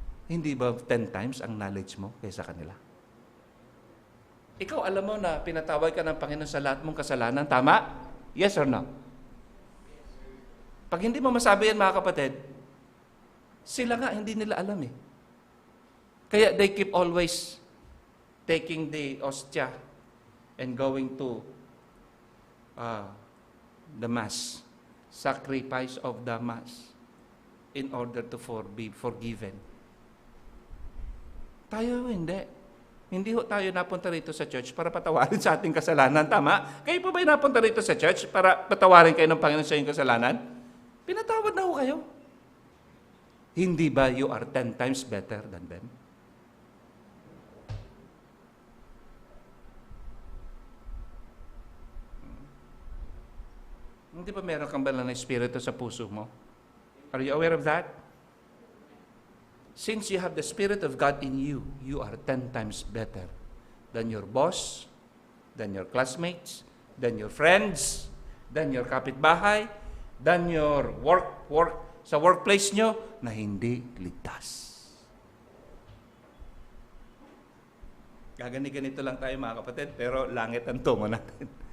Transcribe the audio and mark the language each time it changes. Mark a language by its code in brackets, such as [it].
[tl] Hindi ba 10 times ang knowledge mo kaysa kanila? Ikaw alam mo na pinatawad ka ng Panginoon sa lahat mong kasalanan, tama? [en] Yes or no? [tl] Pag hindi mo masabi yan, mga kapatid, sila nga hindi nila alam eh. Kaya [en] they keep always taking the ostia and going to the Mass, sacrifice of the Mass, in order to be forgiven. [tl] Tayo hindi. Hindi ho tayo napunta rito sa church para patawarin sa ating kasalanan. Tama? Kayo po ba'y napunta rito sa church para patawarin kayo ng Panginoon sa inyong kasalanan? Pinatawad na ho kayo. Hindi ba [en] you are 10 times better than them? [tl] Hindi ba meron kang banal na espiritu sa puso mo? [en] Are you aware of that? Since you have the Spirit of God in you, you are 10 times better than your boss, than your classmates, than your friends, than your kapitbahay, than your [tl] sa workplace nyo na hindi ligtas. Ganito lang tayo mga kapatid, pero langit ang tungo natin.